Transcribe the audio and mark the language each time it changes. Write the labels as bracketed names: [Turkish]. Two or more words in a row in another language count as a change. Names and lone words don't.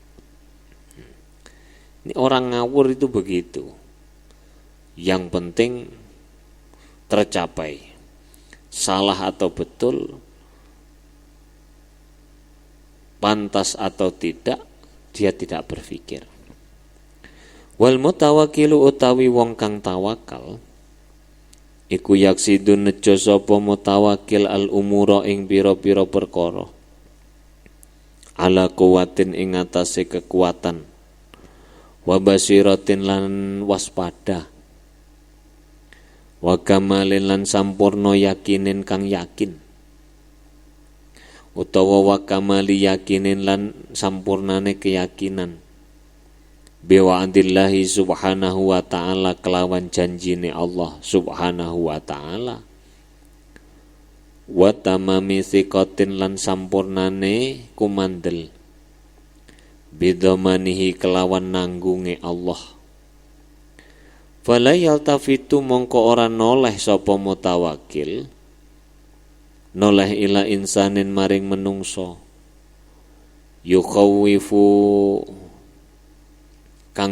[Indonesian] Ini orang ngawur itu begitu. Yang penting tercapai, salah atau betul, pantas atau tidak, dia tidak berpikir. [Arabic] Wal mutawakkilu [Javanese] utawi wong kang tawakal iku yaksidu nejo sapa mutawakkil [Arabic] al umura [Javanese] ing pira-pira perkara [Arabic] ala kuwatin [Javanese] ing atase kekuatan [Arabic] wa basiratin [Javanese] lan waspada [Arabic] wa kamalin [Javanese] lan sampurna yakinin kang yakin utawa [Arabic] wa kamali yakinin [Javanese] lan sampurnane keyakinan [Arabic] biwa andillahi subhanahu wa ta'ala [Javanese] kelawan janjine [Arabic] Allah subhanahu wa ta'ala wa tamami thiqatin [Javanese] lan sampurnane kumandel bidhamanihi kelawan nanggunge Allah [Arabic] fala yaltafitu [Javanese] mongko ora noleh sapa mutawakkil noleh [Arabic] ila insanin [Javanese] maring menungso yukhawifu kang